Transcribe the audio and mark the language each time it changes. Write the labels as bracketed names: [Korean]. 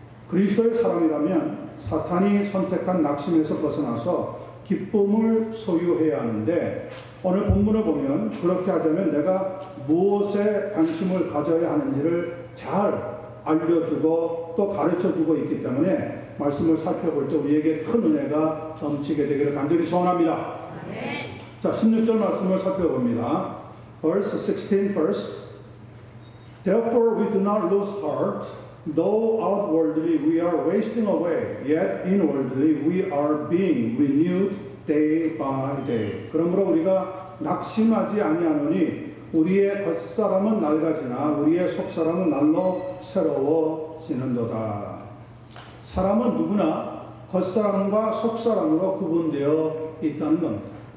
[Korean] 그리스도의 사람이라면 사탄이 선택한 낙심에서 벗어나서 기쁨을 소유해야 하는데 오늘 본문을 보면 그렇게 하자면 내가 무엇에 관심을 가져야 하는지를 잘 알려주고 또 가르쳐주고 있기 때문에 말씀을 살펴볼 때 우리에게 큰 은혜가 넘치게 되기를 간절히 소원합니다. 네. 자, 16절 말씀을 살펴봅니다. [English] Verse 16 first. Therefore we do not lose heart, though outwardly we are wasting away, yet inwardly we are being renewed day by day. [Korean] 그러므로 우리가 낙심하지 아니하노니 우리의 겉사람은 낡아지나 우리의 속사람은 날로 새로워지는도다. 사람은 누구나 겉사람과 속사람으로 구분되어 있다는 겁니다.